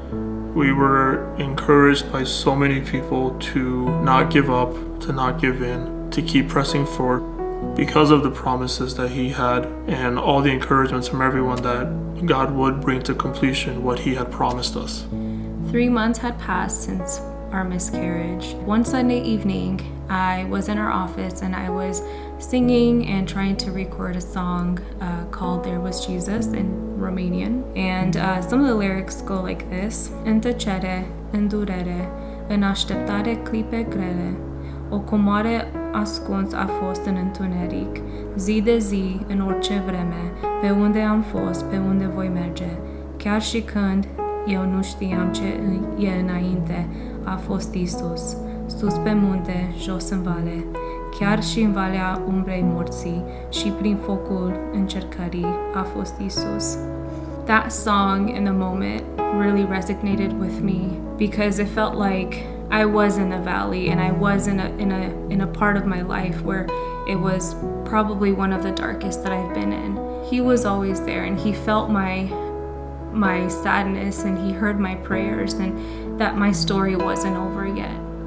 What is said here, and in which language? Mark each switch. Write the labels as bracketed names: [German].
[English] We were encouraged by so many people to not give up, to not give in, to keep pressing forward because of the promises that he had and all the encouragements from everyone that God would bring to completion what he had promised us. 3 months had passed since our miscarriage. One Sunday evening, I was in our office and I was singing and trying to record a song called There Was Jesus in Romanian. And some of the lyrics go like this: [Romanian] În tăcere, în durere, în așteptare clipe grele, o comoară ascuns a fost în întuneric, zi de zi, în orice vreme, pe unde am fost, pe unde voi merge, chiar și când eu nu știam ce e înainte, a fost Isus, sus pe munte, jos în vale, chiar și în valea umbrei morții și prin focul încercării a fost Isus. [English] That song in the moment really resonated with me because it felt like I was in the valley and I was in a part of my life where it was probably one of the darkest that I've been in. He was always there and he felt my sadness and he heard my prayers and that my story wasn't over yet.